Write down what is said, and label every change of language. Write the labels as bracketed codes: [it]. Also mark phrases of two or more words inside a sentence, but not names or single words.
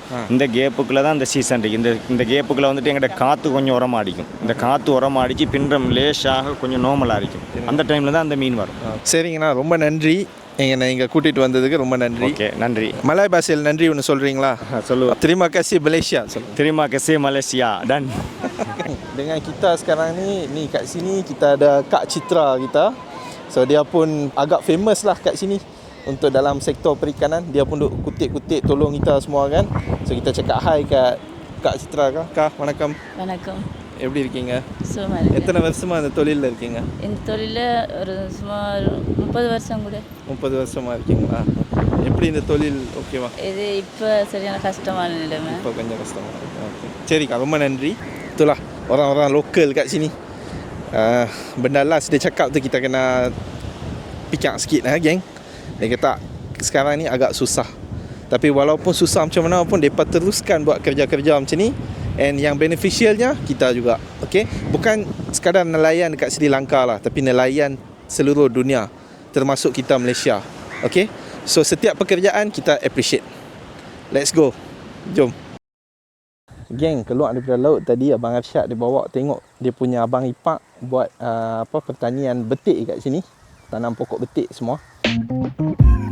[ta] இந்த கேப்புக்குள்ளே தான் இந்த சீசன் இருக்குது. இந்த கேப்புக்குள்ளே வந்துட்டு எங்கள்ட காற்று கொஞ்சம் உரமாக அடிக்கும். இந்த காற்று உரமாக அடித்து பின்றம் லேஷாக கொஞ்சம் நார்மலாக அடிக்கும். அந்த டைமில் தான் அந்த மீன் வரும். சரிங்கண்ணா, ரொம்ப நன்றி. இங்கே கூட்டிகிட்டு வந்ததுக்கு ரொம்ப நன்றி. ஓகே, நன்றி. மலாய் பாஷையில் நன்றி ஒன்று சொல்கிறீங்களா? சொல்லுவோம். [ms] Terima kasih Malaysia. Terima kasih Malaysia. Dan dengan kita sekarang ni kat sini kita ada Kak Citra kita. So dia pun agak famous lah kat sini untuk dalam sektor perikanan. Dia pun duk kutip-kutip tolong kita semua kan. So kita cakap hai kat Kak Citra kah? Kak, [ta] வணக்கம். வணக்கம். எப்படி இருக்கீங்க? சும்மா இருக்கேன். எத்தனை வருஷமா இந்த தொழிலில் இருக்கீங்க? இந்த தொழிலில் ஒரு சுமார் 30 வருஷம் கூட. 30 வருஷமா இருக்கீங்களா? எப்படி இந்த தொழில் ஓகேவா? இது இப்போ சரியான கஷ்டமான நிலைமை. இப்போ கொஞ்சம் கஷ்டமாக இருக்கு. ஓகே, சரிக்கா, ரொம்ப nandri. [ms] Itulah orang-orang lokal kat sini. Benda last dia cakap tu kita kena pikir sikit geng. Dia kata sekarang ni agak susah. Tapi walaupun susah macam mana pun mereka teruskan buat kerja-kerja macam ni. And yang beneficialnya kita juga. Okay? Bukan sekadar nelayan dekat Sri Lanka lah, tapi nelayan seluruh dunia, termasuk kita Malaysia. Okay? So setiap pekerjaan kita appreciate. [en] Let's go. [ms] Jom. Geng, keluar daripada laut tadi Abang Arsyad dia bawa tengok dia punya abang ipak buat pertanian betik kat sini. Tanam pokok betik semua.